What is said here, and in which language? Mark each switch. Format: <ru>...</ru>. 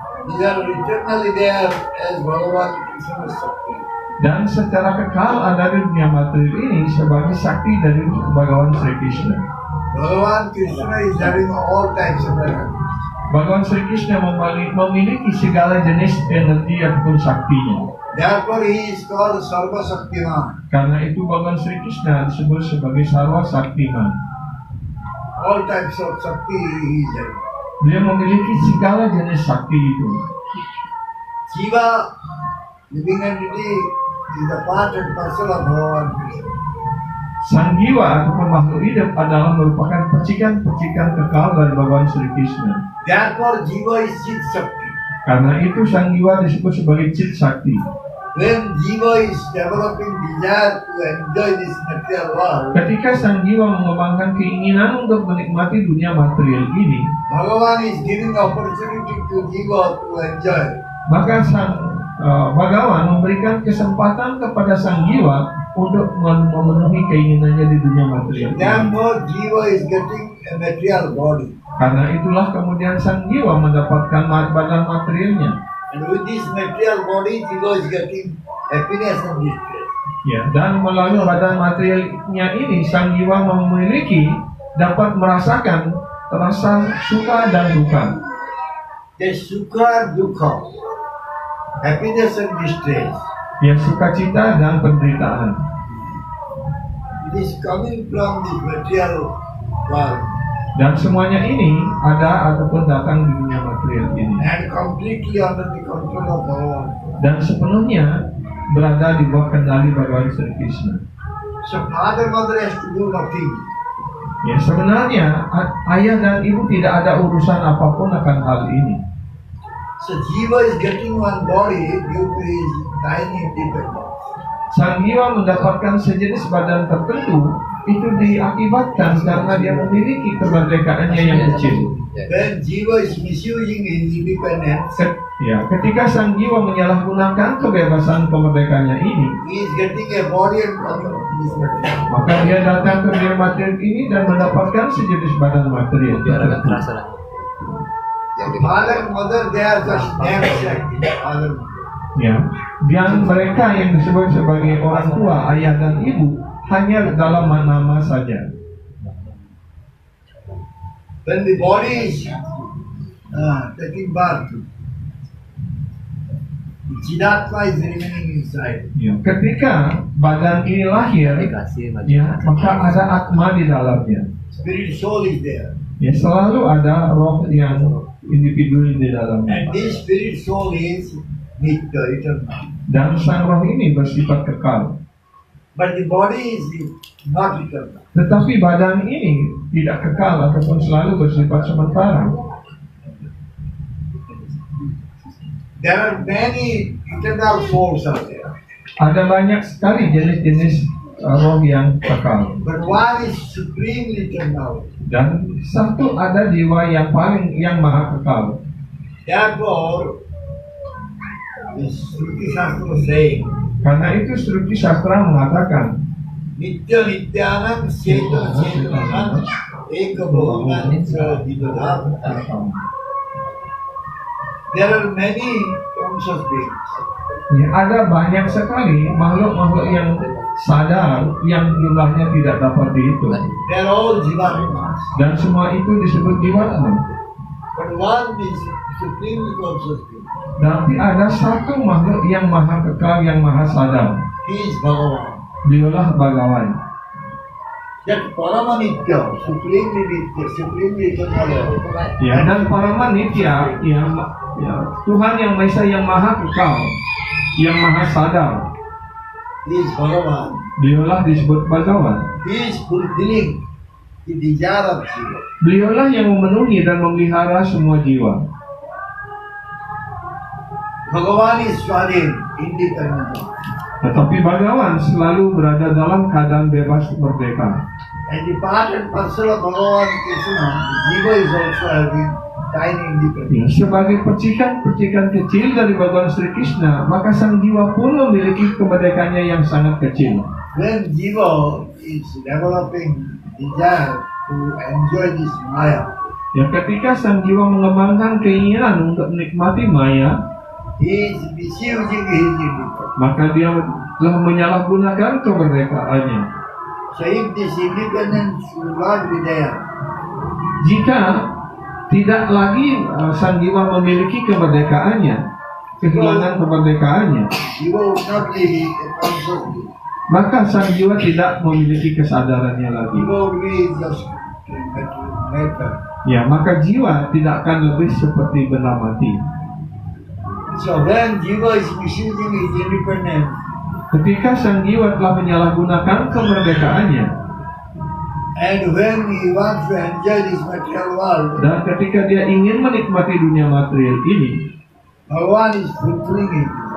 <en>These are eternally there as Bhagavan Krishna Shakti.</en> <id>Dan secara kekal ada di dunia material ini sebagai sakti dari Bhagavan Sri Krishna.</id> <en>Bhagavan Krishna is having all types of energy.</en> <id>Bhagavan Sri Krishna memiliki segala jenis energi ataupun saktinya.</id> <en>Therefore he is called Sarva Shaktiman.</en> <id>Karena itu Bhagavan Sri Krishna disebut sebagai Sarva Saktiman.</id> <en>All types of Shakti he is having.</en> <id>Dia memiliki segala jenis sakti itu.</id> <en>Jiva, living entity, is a part and parcel of Bhagavan Krishna.</en> <id>Sang jiwa ataupun makhluk hidup adalah merupakan percikan-percikan kekal dari Bhagavan Sri Krishna.</id> <en>Therefore Jiva is Chit Shakti.</en> <id>Karena itu sang jiwa disebut sebagai Chit Shakti.</id> <en>When Jiva is developing desire to enjoy this material world,</en> <id>Ketika sang jiwa mengembangkan keinginan untuk menikmati dunia material ini,</id> <en>Bhagavan is giving opportunity to Jiva to enjoy.</en> <id>maka sang Bhagawan memberikan kesempatan kepada sang jiwa untuk memenuhi keinginannya di dunia material ini.</id> <en>Therefore Jiva is getting a material body.</en> <id>Karena itulah kemudian sang jiwa mendapatkan badan materialnya.</id> <en>And with this material body, Jiva is getting happiness and distress.</en> <id>Ya, dan melalui badan materialnya ini sang jiwa dapat merasakan rasa suka dan duka.</id> <en>The sukha, dukha, happiness and distress.</en> <id>Ya, sukacita dan penderitaan.</id> <en>It is coming from this material world</en> <id>Dan semuanya ini ada ataupun datang di dunia material ini.</id> <en>and completely under the control of Bhagavan.</en> <id>Dan sepenuhnya berada di bawah kendali Bhagavan Sri Krishna.</id> <en>So father, mother has to do nothing.</en> <id>Ya, sebenarnya ayah dan ibu tidak ada urusan apapun akan hal ini.</id> <en>So Jiva is getting one body due to his tiny independence.</en> <id>Sang jiwa mendapatkan sejenis badan tertentu itu diakibatkan karena dia memiliki kemerdekaannya yang kecil.</id> <en>When Jiva is misusing his independence,</en> <id>Ketika sang jiwa menyalahgunakan kebebasan kemerdekaannya ini,</id> <en>he is getting a body and coming to this material.</en> <id>maka dia datang ke dunia material ini dan mendapatkan sejenis badan material. Biar agak terasa lah. Yang di</id> <en>Father and mother, they are just names like father.</en> <id>Ya, dan mereka yang disebut sebagai orang tua, ayah dan ibu hanya dalam nama saja.</id> <en>When the body is taking birth, Jidatma is remaining inside.</en> <id>Ya, ketika badan ini lahir, dikasih ya, maka ada atma di dalamnya.</id> <en>Spirit soul is there.</en> <id>Ya, selalu ada roh yang individu di dalamnya.</id> <en>And this spirit soul is Nitya, eternal.</en> <id>Dan sang roh ini bersifat kekal.</id> <en>But the body is not eternal.</en> <id>Tetapi badan ini tidak kekal ataupun selalu bersifat sementara.</id> <en>There are many eternal souls out there.</en> <id>Ada banyak sekali jenis-jenis roh yang kekal.</id> <en>But one is supremely eternal.</en> <id>Dan satu ada jiwa yang maha kekal.</id> <en>Therefore, the Shruti Shastra saying,</en> <id>Karena itu Shruti Sastra mengatakan,</id> <sa>Nitya Nityanam Cetana Cetanam Eka Bhavanan Divadam.</sa> <en>There are many conscious beings.</en> <id>ya, ada banyak sekali makhluk-makhluk yang sadar yang jumlahnya tidak dapat dihitung.</id> <en>They are all Jivatmas.</en> <id>Dan semua itu disebut jiwa.</id> <en>But one is supremely conscious being.</en> <id>Berarti ada satu makhluk yang maha kekal, yang maha sadar.</id> <en>He is Bhagavan.</en> <id>Beliaulah Bhagawan.</id> <en>That Paramanitya, supremely Nitya, supremely eternal.</en> <id>Ya, dan Paramanitya, ya, Tuhan yang Maha Esa, yang maha kekal, yang maha sadar.</id> <en>He is Bhagavan.</en> <id>Beliaulah disebut Bhagawan.</id> <en>He is fulfilling the desire of Jiva.</en> <id>Beliaulah yang memenuhi dan memelihara semua jiwa.</id> <en>Bhagavan is Swaden, independent.</en> <id>Tetapi Bhagawan selalu berada dalam keadaan bebas merdeka.</id> <en>And the part and parcel of Bhagavan Krishna, Jiva is also having tiny</en> <id>Ya,</id> <en>independence.</en> <id>sebagai percikan-percikan kecil dari Bhagawan Sri Krishna, maka sang jiwa pun memiliki kemerdekaannya yang sangat kecil.</id> <en>When Jiva is developing desire to enjoy this Maya,</en> <id>Ya, ketika sang jiwa mengembangkan keinginan untuk menikmati Maya,</id> <en>he is misusing his independence.</en> <id>maka dia telah menyalahgunakan kemerdekaannya.</id> <en>So if this independence will not be there,</en> <id>Jika tidak lagi sang jiwa memiliki kemerdekaannya, kehilangan kemerdekaannya,</id> <en>Jiva would not be a consciousness.</en> <id>maka sang jiwa tidak memiliki kesadarannya lagi.</id> <en>Jiva would be just matter.</en> <id>Ya, maka jiwa tidak akan lebih seperti benda mati.</id> <en>So when Jiva is misusing his independence,</en> <id>Ketika sang jiwa telah menyalahgunakan kemerdekaannya,</id> <en>and when he wants to enjoy this material world,</en> <id>dan ketika dia ingin menikmati dunia material ini,</id> <en>Bhagavan is fulfilling it.</en>